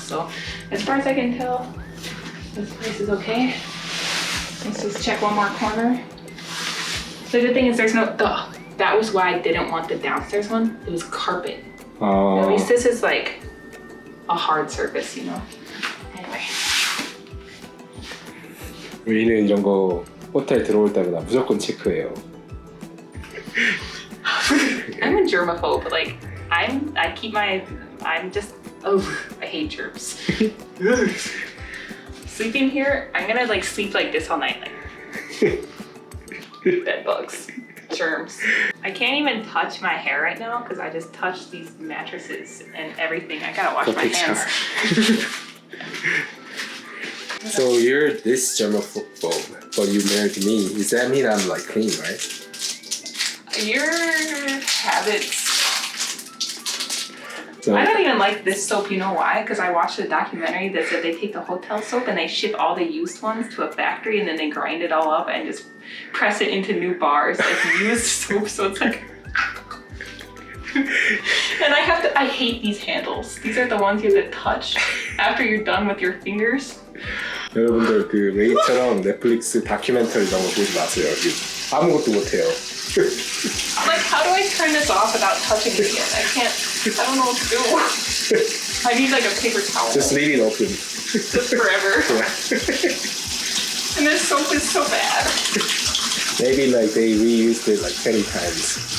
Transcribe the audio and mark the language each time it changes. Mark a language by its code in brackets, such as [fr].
[en] So as far as I can tell, this place is okay. Let's just check one more corner. The good thing is there's no. That was why I didn't want the downstairs one. It was carpet. At least this is like a hard surface, you know. Anyway. [ko] 우리는 이런 거 호텔 들어올 때마다 무조건 체크해요. [en] I'm a germaphobe, but like I'm just I hate germs. Sleeping here, I'm gonna like sleep like this all night, like bed bugs, germs. I can't even touch my hair right now because I just touched these mattresses and everything. I gotta wash my hands. So you're this germaphobe, but you married me. Does that mean I'm like clean, right? Your habits. So, I don't even like this soap, you know why? Because I watched a documentary that said they take the hotel soap and they ship all the used ones to a factory and then they grind it all up and just press it into new bars as used soap, so it's like... And I hate these handles. These are the ones you have to touch after you're done with your fingers. [ko] 여러분들 그 레이처럼 넷플릭스 다큐멘터리 이런 거 보지 마세요. 아무것도 못해요. [en] Like, how do I turn this off without touching it again? I don't know what to do. I need like a paper towel. Just leave it open. Just forever. And this soap is so bad. Maybe like they reused it like 20 times.